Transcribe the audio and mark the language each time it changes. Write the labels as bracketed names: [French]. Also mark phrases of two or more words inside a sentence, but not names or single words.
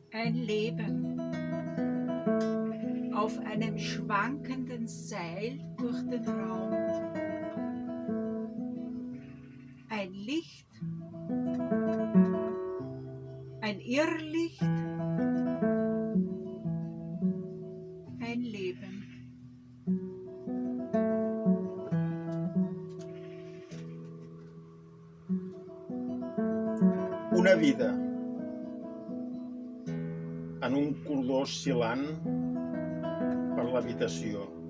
[German] ein Leben auf einem schwankenden Seil durch den Raum. Ein Licht, ein Irrlicht, ein Leben. [Catalan] Una vida en un cordó oscil·lant per l'habitació.